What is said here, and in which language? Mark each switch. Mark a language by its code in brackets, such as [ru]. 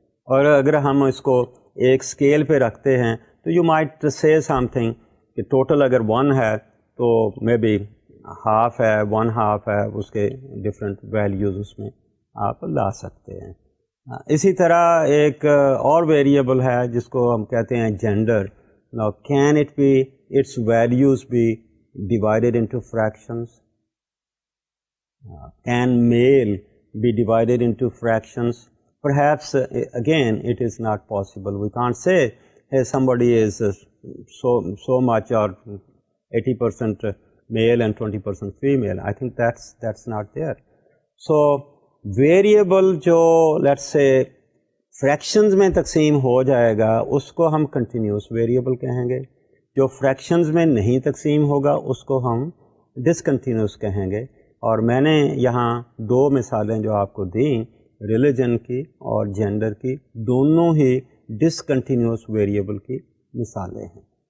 [ur] اور اگر ہم اس کو ایک اسکیل پہ رکھتے ہیں تو [en] you might say something [ur] کہ ٹوٹل اگر 1 ہے تو مے بی ہاف ہے, 1/2 ہے, اس کے ڈفرینٹ ویلیوز اس میں آپ لا سکتے ہیں. اسی طرح ایک اور ویریبل ہے جس کو ہم کہتے ہیں gender. [en] Now can it be, its values be divided into fractions? Can male be divided into fractions? Perhaps again it is not possible. We can't say hey somebody is so much or 80% male and 20% female. I think that's not there. [ur] So variable جو let's say fractions میں تقسیم ہو جائے گا اس کو ہم continuous variable کہیں گے. جو fractions میں نہیں تقسیم ہوگا اس کو ہم ڈسکنٹینیوس کہیں گے. اور میں نے یہاں 2 مثالیں جو آپ کو دیں ریلیجن کی اور جینڈر کی, دونوں ہی ڈسکنٹینیوس ویریبل کی مثالیں ہیں.